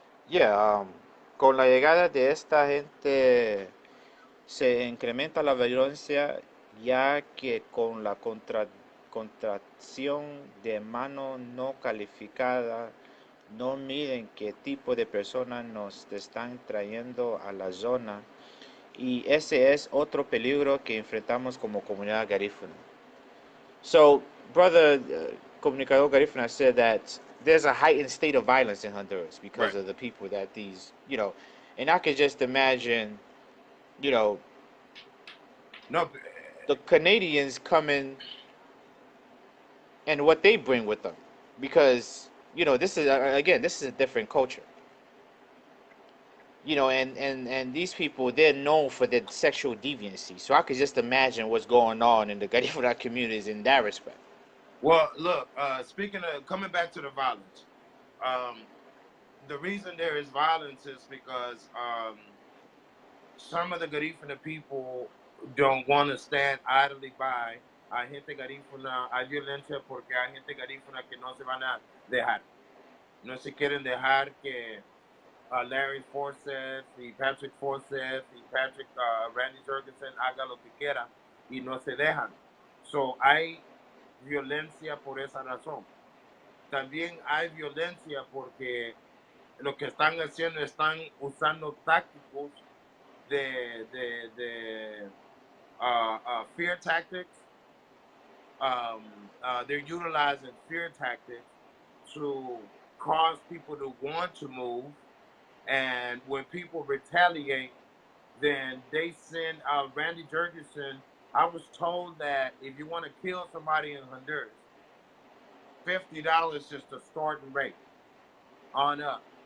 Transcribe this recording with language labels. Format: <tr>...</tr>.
<es>Yeah, con la llegada de esta gente se incrementa la violencia ya que con la contracción de mano no calificada no miden qué tipo de personas nos están trayendo a la zona y ese es otro peligro que enfrentamos como comunidad garífuna.</es> <en>So, brother Comunicador Garifuna said that there's a heightened state of violence in Honduras because Right. of the people that and I could just imagine, you know, No, the Canadians coming and what they bring with them, because this is again, this is a different culture. And these people, they're known for their sexual deviancy. So I could just imagine what's going on in the Garifuna communities in that respect. well, look, speaking of coming back to the violence, um, the reason there is violence is because some of the Garifuna people don't want to stand idly by.</en> <es>Hay gente Garifuna, hay violencia porque hay gente Garifuna que no se van a dejar. No se quieren dejar que Larry Forsyth y Patrick Forsyth y Patrick Randy Jurgensen haga lo que quiera y no se dejan. So hay violencia por esa razón. También hay violencia porque lo que están haciendo, están usando tácticos de</es> <en>fear tactics. They're utilizing fear tactics to cause people to want to move. And when people retaliate, then they send Randy Jurgensen. I was told that if you want to kill somebody in Honduras, $50 is the starting rate on up.</en>